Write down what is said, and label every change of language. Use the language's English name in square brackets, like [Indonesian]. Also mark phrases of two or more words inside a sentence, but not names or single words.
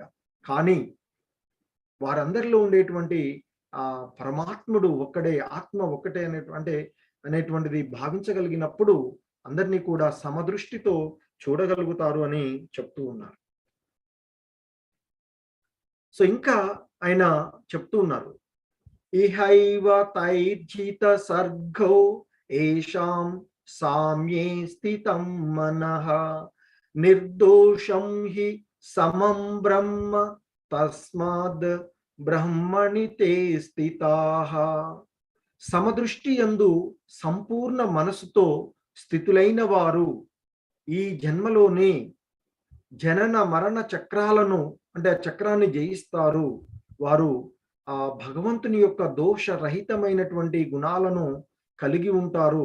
[Telugu] కానీ వారందరిలో ఉండేటువంటి ఆ పరమాత్ముడు ఒక్కడే, ఆత్మ ఒక్కటే అనేటువంటిది భావించగలిగినప్పుడు అందరినీ కూడా సమదృష్టితో చూడగలుగుతారు అని చెప్తూ ఉన్నారు. సో ఇంకా ఆయన చెప్తూ ఉన్నారు, [Sanskrit] इहैव तैर्जित सर्गो एषां साम्ये स्थितं मनः निर्दोषं हि समं ब्रह्म तस्माद् ब्रह्मणि ते स्थिताः. [Telugu] సమదృష్టి యందు సంపూర్ణ మనసుతో స్థితులైన వారు ఈ జన్మలోనే జనన మరణ చక్రాలను, అంటే ఆ చక్రాన్ని జయిస్తారు. వారు ఆ భగవంతుని యొక్క దోషరహితమైనటువంటి గుణాలను కలిగి ఉంటారు.